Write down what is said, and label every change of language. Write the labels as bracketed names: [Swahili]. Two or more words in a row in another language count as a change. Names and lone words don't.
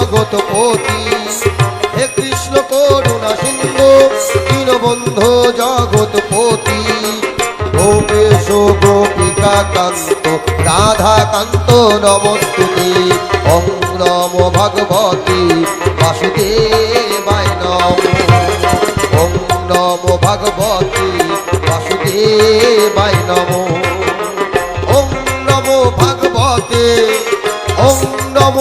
[Sanskrit] জগৎপতি, হে কৃষ্ণ করুণা সিন্ধু দীনবন্ধু জগৎপতি, গোপেশ গোপিকা কান্ত রাধা কান্ত নমস্তুতে, ওম নমো ভগবতী বাসুদেবায় নমো, ওম নমো ভগবতী বাসুদেবায় নমো, ওম নমো ভগবতে, ওম নমো